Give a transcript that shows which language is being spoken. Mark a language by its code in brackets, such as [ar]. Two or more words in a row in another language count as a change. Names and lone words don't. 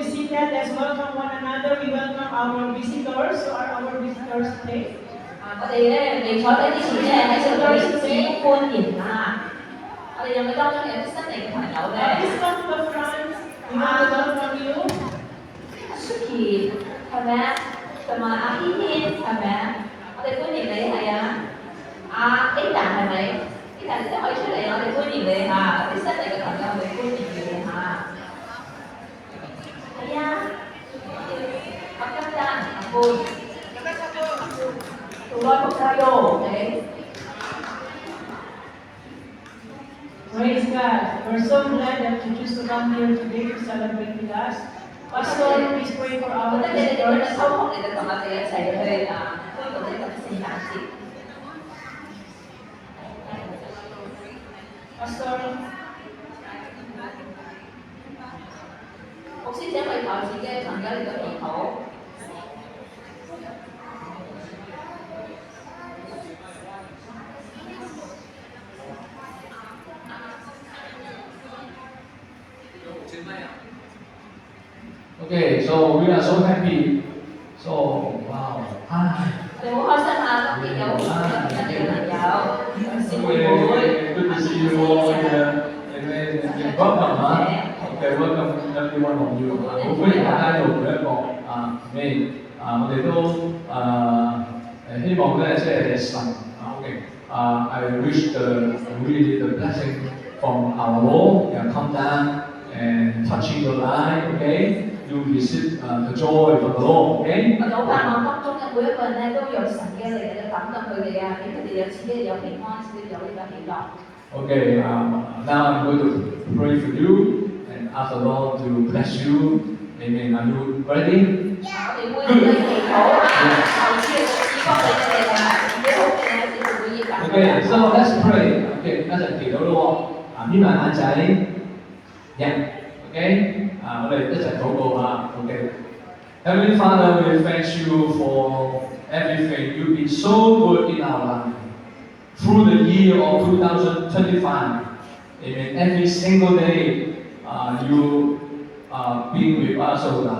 [en] seated. Let's welcome one another. We welcome our visitors. So are our visitors today? [yue] 我哋咧未坐低之前咧，喺度對先歡迎啊！我哋有冇當中有啲新嚟嘅朋友咧 [en] Please come to the front. We want to welcome you. [yue] ？Suki 係咪啊？同埋阿軒軒係咪啊？我哋歡迎你係啊！阿 Ada 係咪？Ada 你都可以出嚟，我哋歡迎你嚇！啲新嚟嘅朋友，我哋歡迎你嚇。係啊，阿金丹、阿貝。Okay. [en] Praise God. We're so glad that you choose to come here today to celebrate with us. Pastor, please pray for [yue] 我 [en] our [yue] 覺得你哋咁樣 [en] visitors. [yue] 收工，你哋同我哋一齊去歡度呢個聖誕節。 [en] Pastor, [yue] 牧師請為求自己嘅朋友嚟到祈禱。 [en] Okay, so we are so happy. So wow. Hi. [yue] 我哋好開心啊！今年有好多新嘅朋友，小妹妹， [en] Good to see you all here. Amen. Welcome, Okay, welcome every one of you. [yue] 好歡迎大家到每一個咩我哋都希望咧，即係神 [en] OK I wish really the blessing from our Lord come down and touching your life. Okay, you receive the joy from the Lord. Okay. [yue] 我好盼望當中嘅每一個人咧，都有神嘅嚟嘅感動佢哋啊，俾佢哋有自己有平安，自己有呢個喜樂。 [en] Okay, now I'm going to pray for you and ask the Lord to bless you. Amen. Are you ready? [yue] 我哋會去祈禱啊，求主賜福俾你哋啊，自己好嘅有時會以感 [en] Okay, so let's pray. [yue] Okay, 一齊祈禱咯喎。眯埋眼仔。Okay, 我哋一齊禱告啊。Okay. [en] Heavenly Father, we thank you for everything. You've been so good in our life. Through the year of 2025, amen. Every single day, you being with us, oh God.